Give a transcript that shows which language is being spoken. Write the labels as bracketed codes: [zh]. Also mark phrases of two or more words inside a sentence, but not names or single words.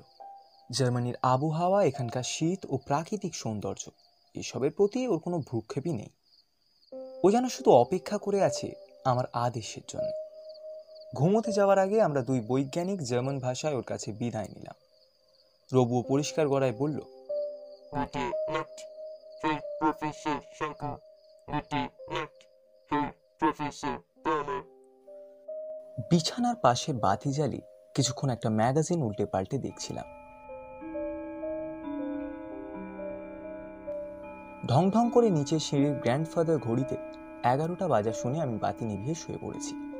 [bn] জার্মানির আবহাওয়া, এখানকার শীত ও প্রাকৃতিক সৌন্দর্য, এসবের প্রতি ওর কোনো ভ্রুক্ষেপই নেই। ও যেন শুধু অপেক্ষা করে আছে আমার আদেশের জন্য। ঘুমোতে যাওয়ার আগে আমরা দুই বৈজ্ঞানিক জার্মান ভাষায় ওর কাছে বিদায় নিলাম। রবুও পরিষ্কার গলায় বলল, [de] Gute Nacht, Herr Professor Shankar. Gute Nacht, Herr Professor Palmer. [bn] বিছানার পাশে বাতি জ্বালিয়ে কিছুক্ষণ একটা ম্যাগাজিন উল্টে পাল্টে দেখছিলাম। ঢং ঢং করে নিচে সিঁড়ির গ্র্যান্ডফাদার ঘড়িতে 11টা বাজা শুনে আমি বাতি নিভিয়ে শুয়ে পড়েছি।